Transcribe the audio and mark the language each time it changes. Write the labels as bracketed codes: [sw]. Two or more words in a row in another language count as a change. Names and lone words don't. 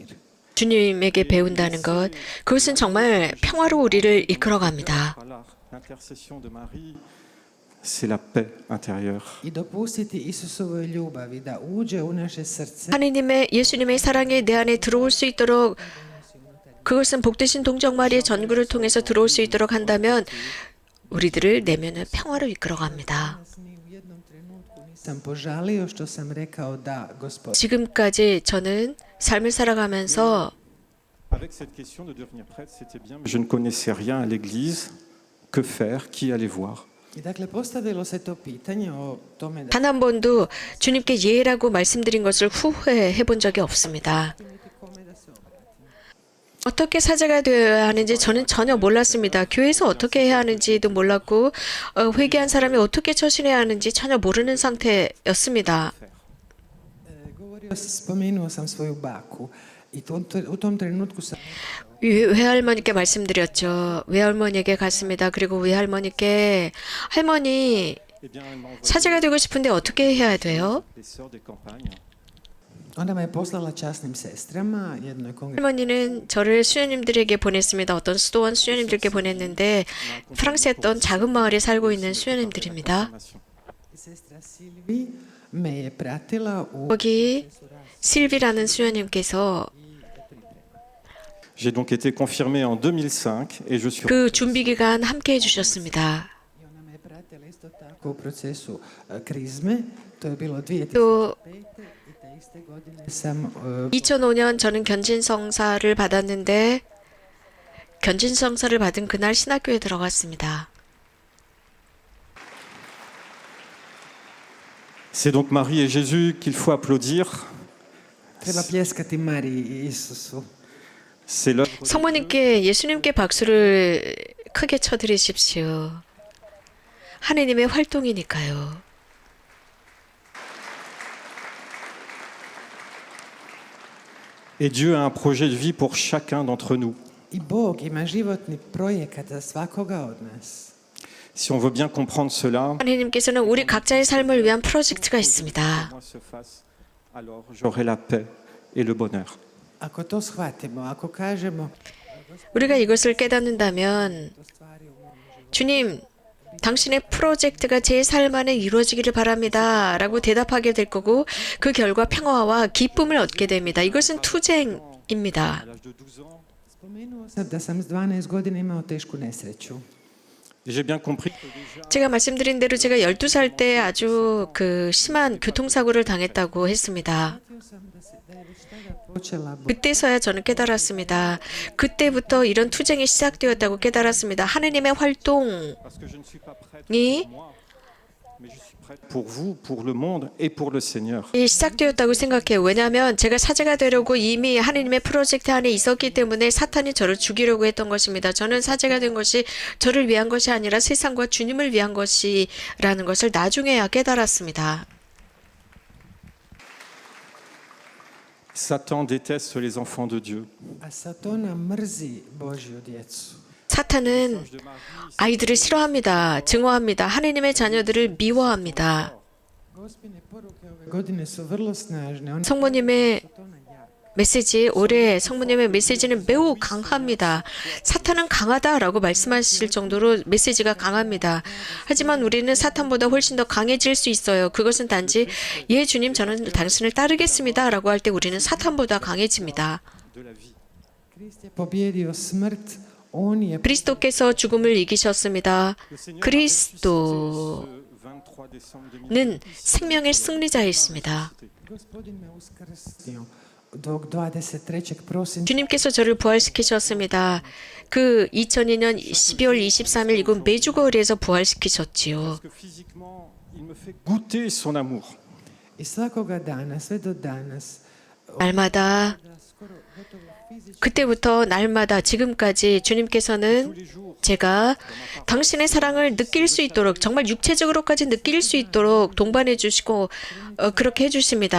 [ko] 주님에게 배운다는 것, 그것은 정말 평화로 우리를 이끌어갑니다. [fr] Par l'intercession de Marie, c'est la paix intérieure. [hr] I dopustiti Isusovoj ljubavi da uđe u naše srce, [ko] 하느님의 예수님의 사랑이 내 안에 들어올 수 있도록 그것은 복되신 동정 마리의 전구를 통해서 들어올 수 있도록 한다면 우리들을 내면의 평화로 이끌어갑니다. [hr] ni u jednom trenutku nisam požalio što sam rekao da, Gospod. [ko] 지금까지 저는 삶을 살아가면서 [fr] Avec cette question de devenir prêtre, c'était bien. Je ne connaissais rien à l'Église. Que faire? Qui aller voir? [hr] I dakle, postavilo se to pitanje o tome da [ko] 단 한 번도 주님께 예라고 말씀드린 것을 후회해 본 적이 없습니다. [hr] kome da se obratim. [ko] 어떻게 사제가 되어야 하는지 저는 전혀 몰랐습니다. 교회에서 어떻게 해야 하는지도 몰랐고 회개한 사람이 어떻게 처신해야 하는지 전혀 모르는 상태였습니다. [hr] Spomenuo sam svoju baku i u tom trenutku sam [ko] 외할머니께 말씀드렸죠. 외할머니에게 갔습니다. 그리고 외할머니께 할머니 [fr] Eh bien, elle m'a envoyé [ko] 사제가 되고 싶은데 어떻게 해야 돼요? [fr] les sœurs des campagnes. [hr] Onda me je poslala časnim sestrama, jednoj kongregaciji. [ko] 할머니는 저를 수녀님들에게 보냈습니다. 어떤 수도원 수녀님들께 보냈는데 프랑스에 있던 작은 마을에 살고 있는 수녀님들입니다. [hr] Sestra Silvi me je pratila u [ko] 거기 실비라는 수녀님께서 [fr] J'ai donc été confirmé en 2005 et je suis [ko] 그 준비 기간 함께 해주셨습니다. [hr] i ona me je pratila isto tako u procesu krizme. To je bilo 2005. [ko] 또 [hr] i te iste godine sam [ko] 2005년 저는 견진성사를 받았는데 견진성사를 받은 그날 신학교에 들어갔습니다. [fr] C'est donc Marie et Jésus qu'il faut applaudir. [hr] treba pljeskati Mariji i Isusu. [fr] C'est l'œuvre [ko] 성모님께 예수님께 박수를 크게 쳐드리십시오. 하느님의 활동이니까요. [fr] et Dieu a un projet de vie pour chacun d'entre nous. [hr] I Bog ima životni projekat za svakoga od nas. [fr] Si on veut bien comprendre cela, [ko] 하느님께서는 우리 각자의 삶을 위한 프로젝트가 있습니다. [fr] moi se fasse, alors j'aurai la paix et le bonheur. [hr] Ako to shvatimo, ako kažemo [ko] 우리가 이것을 깨닫는다면 주님, 당신의 프로젝트가 제 삶 안에 이루어지기를 바랍니다. 라고 대답하게 될 거고 그 결과 평화와 기쁨을 얻게 됩니다. 이것은 투쟁입니다. [fr] À l'âge de 12 ans, [hr] spomenuo sam da sam s 12 godina imao tešku nesreću. [fr] et j'ai bien compris que déjà [ko] 제가 말씀드린 대로 제가 12살 때 아주 그 심한 교통사고를 당했다고 했습니다. [hr] Shvatio sam da je već tada počela [ko] 그때서야 저는 깨달았습니다. 그때부터 이런 투쟁이 시작되었다고 깨달았습니다. 하느님의 활동이 [fr] parce que je ne suis pas prêtre pour moi, mais je suis prêtre pour vous, pour le monde et pour le Seigneur. [ko] 시작되었다고 생각해요. 왜냐하면 제가 사제가 되려고 이미 하느님의 프로젝트 안에 있었기 때문에 사탄이 저를 죽이려고 했던 것입니다. 저는 사제가 된 것이 저를 위한 것이 아니라 세상과 주님을 위한 것이라는 것을 나중에야 깨달았습니다. [fr] Satan déteste les enfants de Dieu. [hr] A Satana mrzi Božju djecu. [ko] 사탄은 아이들을 싫어합니다. 증오합니다. 하느님의 자녀들을 미워합니다. [hr] Gospine poruke ove godine su vrlo snažne. One [ko] 성모님의 [hr] Satana jak. [ko] 메시지, 올해 성모님의 메시지는 매우 강합니다. 사탄은 강하다라고 말씀하실 정도로 메시지가 강합니다. 하지만 우리는 사탄보다 훨씬 더 강해질 수 있어요. 그것은 단지 예 주님 저는 당신을 따르겠습니다 라고 할 때 우리는 사탄보다 강해집니다. [fr] De la vie. [hr] Krist je pobjedio smrt. On je [ko] 그리스도께서 죽음을 이기셨습니다. [fr] Le Seigneur a [ko] 그리스도 [fr] ressuscité ce [ko] 생명의 승리자였습니다. [hr] Gospodin me uskrstio 23. prosinca [ko] 주님께서 저를 부활시키셨습니다. 그 2002년 12월 23일 이곳 메주거리에서 부활시키셨지요. [fr] Goûter son amour. [hr] i svakoga dana, sve do danas, [ko] 날마다 그때부터 날마다 지금까지 주님께서는 제가 당신의 사랑을 느낄 수 있도록 정말 육체적으로까지 느낄 수 있도록 동반해 주시고 그렇게 해 주십니다.